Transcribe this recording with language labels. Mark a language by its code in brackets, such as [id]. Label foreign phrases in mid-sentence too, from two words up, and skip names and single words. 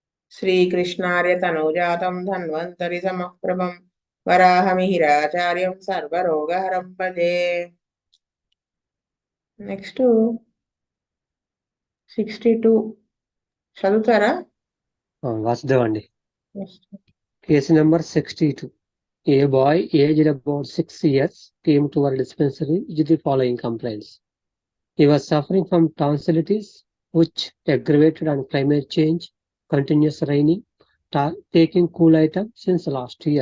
[sa] श्रीकृष्णार्य तनूजातं धन्वन्तरि समप्रभं वराहमिहिराचार्यं सर्वरोगहरं भजे। [te] నెక్స్ట్ 62 చదువుతారా? వాసుదేవండి. [en] Case number 62. A boy aged about 6 years came to our dispensary with the following complaints. He was suffering from tonsillitis, which aggravated on climate change, continuous raining, taking cool items since last year.